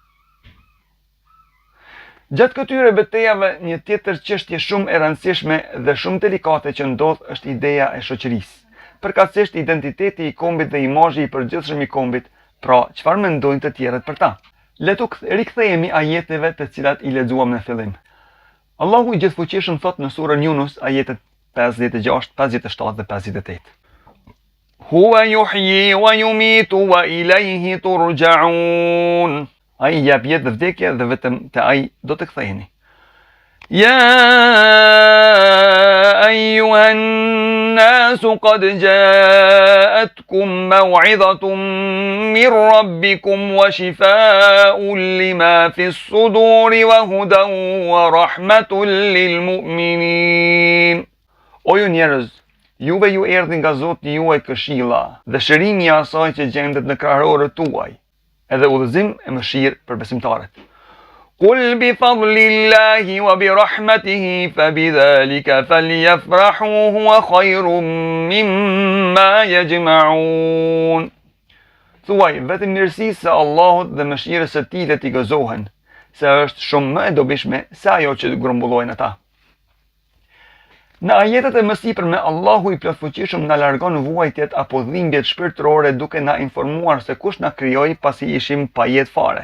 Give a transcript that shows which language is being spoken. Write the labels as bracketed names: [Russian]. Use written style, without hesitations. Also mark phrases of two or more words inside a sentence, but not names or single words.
[Albanian] Gjatë këtyre betejave, një tjetër çështje shumë e rëndësishme dhe shumë delikate që ndodh është ideja e shoqërisë. Përkatësisht identiteti i kombit dhe imazhi i përgjithshëm i kombit, pra çfarë mendojnë të tjerët për ta. Le të rikthehemi ajeteve të cilat i lexuam në fillim. Allahu i Gjithfuqishëm thot në surën Yunus, ajetet 56, 57 dhe 58. [Arabic] هو يحيي ويميت وإليه ترجعون. [Albanian] Ai jep jetë dhe vdekje dhe vetëm te ai do të ktheheni. [Arabic] يا أيها الناس قد جاءتكم موعظة من ربكم وشفاء لما في الصدور وهدى ورحمة للمؤمنين. [Albanian] O ju njerëz, juve ju erdhi nga Zoti juaj këshilla dhe shërimi i asaj që gjendet në krahërorët tuaj, edhe udhëzim e mëshirë për besimtarët. [Arabic] قل بفضل الله وبرحمته فبذلك فليفرحوا هو خير مما يجمعون. [Albanian] Thuaj vetëm mirësisë së Allahut dhe mëshirës së tij le t'i gëzohen, se është shumë më e dobishme se ajo që grumbullojnë ata. Në ajetet e mësipërme, Allahu i plotfuqishëm na largon vuajtjet apo dhimbjet shpirtërore duke na informuar se kush na krijoi pasi ishim pa jetë fare.